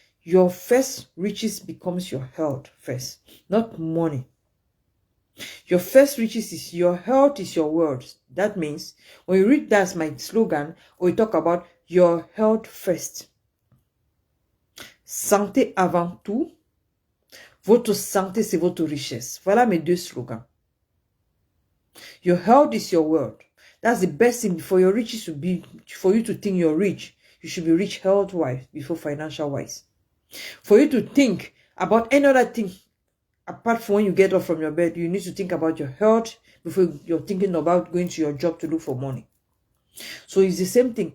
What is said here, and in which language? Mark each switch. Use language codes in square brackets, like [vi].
[en] Your first riches becomes your health first, not money. Your first riches is your health is your world. That means when you read that's my slogan, we talk about your health first. [fr] Santé avant tout. Votre santé, c'est votre richesse. Voilà mes deux slogans. [en] Your health is your world. That's the best thing for your riches to be, for you to think you're rich. You should be rich health-wise before financial-wise. For you to think about any other thing, apart from when you get up from your bed, you need to think about your health before you're thinking about going to your job to look for money. So it's the same thing.